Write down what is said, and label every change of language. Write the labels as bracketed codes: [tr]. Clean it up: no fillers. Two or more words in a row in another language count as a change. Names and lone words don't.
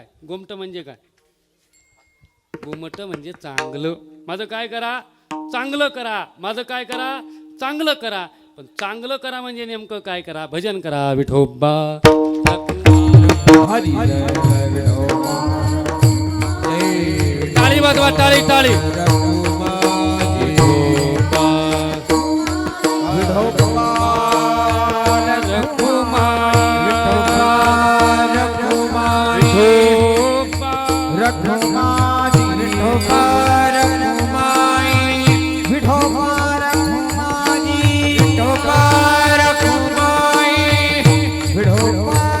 [mr] गोमट म्हणजे काय? गोमट म्हणजे चांगलं. माझं काय करा? चांगलं करा. माझं काय करा? चांगलं करा. पण चांगलं करा म्हणजे नेमकं काय करा? भजन करा. विठोबा हरी जय विठोबा जय टाळी वाजवा, टाळी टाळी. विठोबा विठोबा रघुमाई विठोबा रघुमाई विठोबा रघुमाई विठोबा रघुमाई विठोबा